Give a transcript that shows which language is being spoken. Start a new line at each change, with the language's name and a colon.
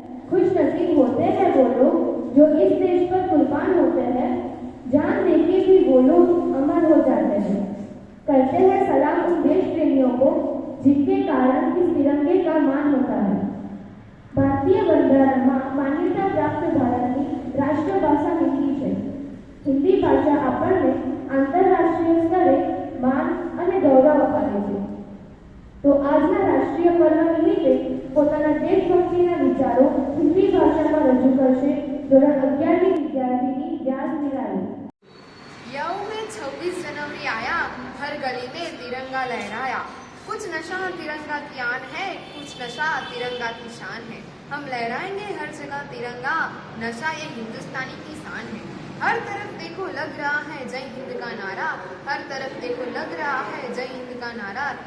Hindi: खुश नसीब होते हैं वो लोग जो इस देश पर कुर्बान होते हैं, जान देके भी वो लोग अमर हो जाते हैं। करते हैं सलाम उन देश प्रेमियों को जिनके कारण इस तिरंगे का मान होता है।
Gujarati: भारतीय બંધારણ માં માન્યતા પ્રાપ્ત ભારતની રાષ્ટ્રભાષા હિન્દી છે। હિન્દી ભાષા આપણને આંતરરાષ્ટ્રીય સ્તરે માન અને ગૌરવ અપાવે છે। તો આજના રાષ્ટ્રીય પર્વ નિમિત્તે પોતાના દેશભક્તિના વિચારો હિન્દી ભાષામાં રજૂ કરશે ધોરણ 11ની વિદ્યાર્થીની વ્યાસ નિરાલી।
Hindi: के आया, हर गली में तिरंगा लहराया। कुछ नशा तिरंगा की आन है, कुछ नशा तिरंगा की शान है। हम लहराएंगे हर जगह तिरंगा, नशा ये हिंदुस्तानी की शान है। हर तरफ देखो लग रहा है जय हिंद का नारा, हर तरफ देखो लग रहा है जय हिंद का नारा।